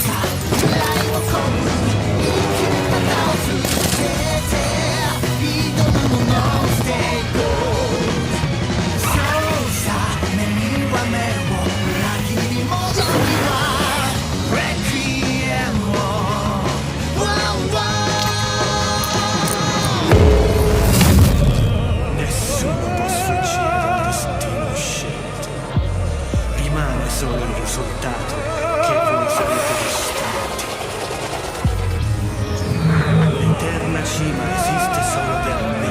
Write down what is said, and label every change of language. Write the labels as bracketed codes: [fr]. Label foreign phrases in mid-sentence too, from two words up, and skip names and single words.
[ja] か未来を込む生き方を続けて挑むもの [en] Stay gold [ja] そうさ目には目を裏切り者には Requiem を [en] Wow wow [it] Nessuno può sfuggire al destino scelto. Rimane solo il risultato che voi sarete distrutti. L'eterna cima esiste solo per me.